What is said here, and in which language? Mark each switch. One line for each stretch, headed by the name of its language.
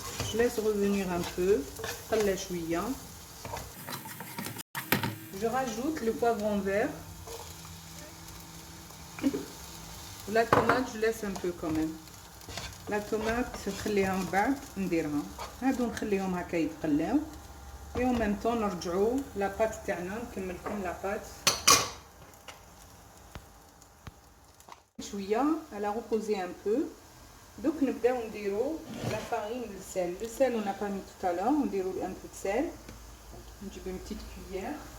French: Je laisse revenir un peu,
Arabic: قلة شويه.
French: Je rajoute le poivron vert. La tomate, je laisse un peu quand même. La tomate
Arabic: نخليها من بعد نديرها. هادو نخليهم هكا يتقلاو.
French: Et en même temps
Arabic: نرجعوا لا بات تاعنا نكملكم لا بات. شويه
French: elle a reposé un peu. Donc
Arabic: نبداو نديروا
French: la farine le sel. Le sel on n'a pas mis tout à l'heure, on
Arabic: نديروا
French: un peu de sel.
Arabic: نجيب
French: une petite cuillère.